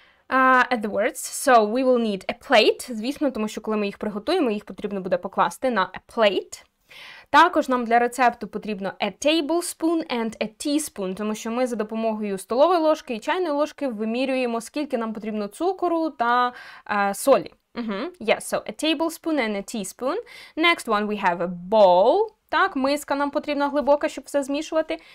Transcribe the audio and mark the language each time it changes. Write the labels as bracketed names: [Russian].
[English] At the words, so we will need a plate, [Ukrainian] звісно, тому що коли ми їх приготуємо, їх потрібно буде покласти на a plate. Також нам для рецепту потрібно [English] a tablespoon and a teaspoon, [Ukrainian] тому що ми за допомогою столової ложки і чайної ложки вимірюємо, скільки нам потрібно цукору та солі. [English] Yes, so a tablespoon and a teaspoon. Next one we have a bowl. [Ukrainian] Так, миска нам потрібна глибока, щоб все змішувати.